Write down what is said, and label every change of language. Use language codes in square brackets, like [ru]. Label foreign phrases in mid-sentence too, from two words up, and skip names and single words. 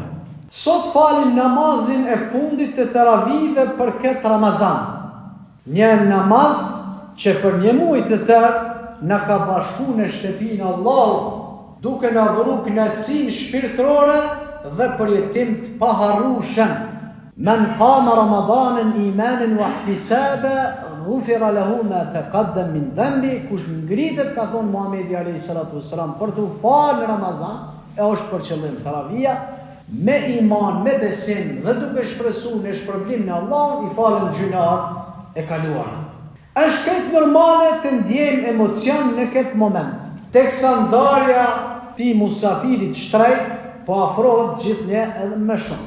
[sq] Sot falim namazin e fundit të teravive për këtë Ramazan. Një namaz që për një muaj të tërë na ka bashku në shtëpinë e Allahut, duke na dhuru kënaqësinë shpirtërore dhe përjetim të paharrueshëm. [ar] من قام رمضان إيمانا واحتسابا غفر له ما تقدم من ذنبه. [sq] Kush ngritet, ka thonë Muhamedi [ar] عليه الصلاة والسلام, [sq] për të falë në Ramazan, e është për qëllim taravia, me iman, me besim dhe duke shpresuar në shpërblimin e Allahut, i falen gjunat e kaluara. Është këtë normale të ndjejmë emocion në këtë moment, teksa ndarja ti musafirit shtrejt po afrohet gjithnjë edhe më shumë.